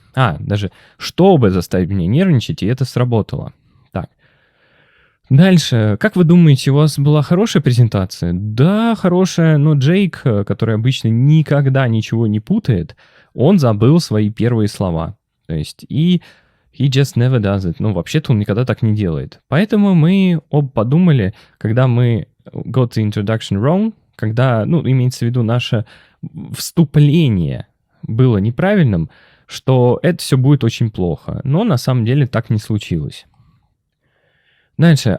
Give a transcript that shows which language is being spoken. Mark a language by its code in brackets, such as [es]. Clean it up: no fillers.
[ru] Даже чтобы заставить меня нервничать, и это сработало. Так. Дальше. Как вы думаете, у вас была хорошая презентация? Да, хорошая, но Джейк, который обычно никогда ничего не путает, он забыл свои первые слова. То есть, [en] he just never does it. [ru] Вообще-то он никогда так не делает. Поэтому мы оба подумали, когда мы [en] got the introduction wrong, [ru] когда, имеется в виду наше вступление было неправильным, что это все будет очень плохо. Но на самом деле так не случилось. Дальше.